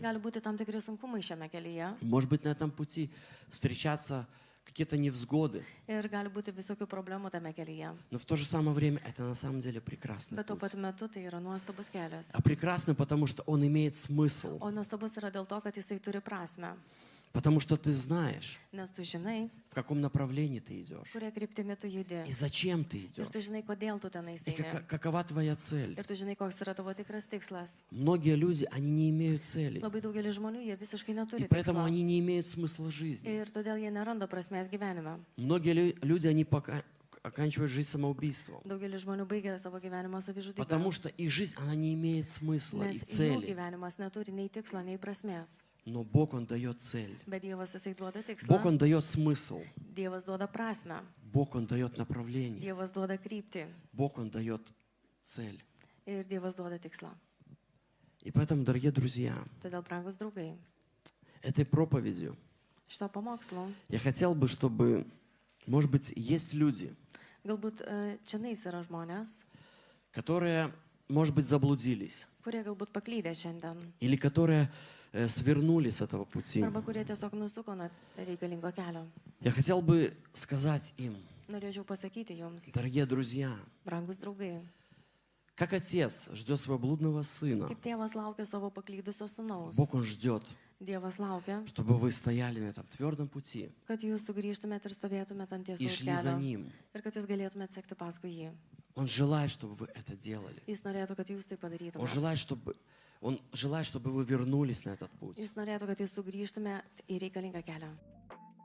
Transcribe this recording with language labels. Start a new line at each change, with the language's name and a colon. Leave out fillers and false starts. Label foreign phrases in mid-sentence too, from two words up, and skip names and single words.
Lithuanian: Gali būti tam tikri sunkumai šiame kelyje
Russian: Может быть, на этом пути встречаться какие-то невзгоды.
Lithuanian: ir gali būti visokių problemų tame kelyje.
Russian: Но в то же самое время это на самом деле прекрасный
Lithuanian: Bet tuo
Russian: путь.
Lithuanian: pat metu tai yra nuostabus kelias.
Russian: А прекрасный, потому что он имеет смысл.
Lithuanian: O nuostabus yra dėl to, kad jisai turi prasme.
Russian: Потому что ты знаешь,
Lithuanian: Nes tu žinai,
Russian: в каком направлении ты идешь.
Lithuanian: kuria kryptimi tu judi.
Russian: И зачем ты
Lithuanian: Ir tu
Russian: идешь.
Lithuanian: žinai, kodėl tu ten
Russian: И
Lithuanian: eini.
Russian: какова твоя цель.
Lithuanian: Ir tu žinai, koks yra tavo tikras tikslas.
Russian: Многие люди, они не имеют цели.
Lithuanian: Labai daugelis žmonių, jie visiškai
Russian: И
Lithuanian: neturi
Russian: поэтому
Lithuanian: tikslo.
Russian: они не имеют смысла жизни.
Lithuanian: Ir todėl jie neranda prasmės gyvenime.
Russian: Многие люди, они пока оканчивают жизнь самоубийством.
Lithuanian: Daugelis žmonių baigia savo gyvenimą savižudybę.
Russian: Потому что их жизнь, она не имеет смысла и
Lithuanian: Nes jų
Russian: цели.
Lithuanian: gyvenimas neturi nei tikslo, nei prasmės.
Russian: Но Бог, Он дает цель.
Lithuanian: Bet Dievas jisai duoda
Russian: Бог,
Lithuanian: tikslą,
Russian: Он дает смысл.
Lithuanian: Dievas duoda prasme,
Russian: Бог, Он дает направление.
Lithuanian: Dievas duoda kryptį
Russian: Бог, Он дает цель.
Lithuanian: ir Dievas duoda tikslą.
Russian: И поэтому, дорогие друзья,
Lithuanian: Todėl, brangus draugai,
Russian: этой проповедью
Lithuanian: šito pamokslo,
Russian: я хотел бы, чтобы, может быть, есть люди,
Lithuanian: galbūt čianais yra žmonės,
Russian: которые, может быть, заблудились,
Lithuanian: kurie galbūt paklydė šiandien,
Russian: или которые свернули с этого пути.
Lithuanian: arba kurie tiesiog nusuko nuo reikalingo kelio.
Russian: Я хотел бы сказать им,
Lithuanian: Norėčiau pasakyti jums,
Russian: дорогие друзья,
Lithuanian: brangus draugai,
Russian: как отец ждет своего блудного сына,
Lithuanian: kaip tėvas laukia savo paklydusio sūnaus,
Russian: Бог, Он ждет,
Lithuanian: Dievas laukia,
Russian: чтобы вы стояли на этом твердом пути
Lithuanian: kad jūs sugrįžtumėt ir stovėtumėt ant
Russian: и
Lithuanian: tiesos
Russian: шли за
Lithuanian: kelio
Russian: Ним.
Lithuanian: ir kad jūs galėtumėt sekti paskui jį.
Russian: Он желает, чтобы вы это делали.
Lithuanian: Jis norėtų, kad jūs tai
Russian: Он
Lithuanian: padarytumėt.
Russian: желает, чтобы вы вернулись на этот путь.
Lithuanian: Jis norėtų, kad jūs sugrįžtumėt į reikalingą kelią.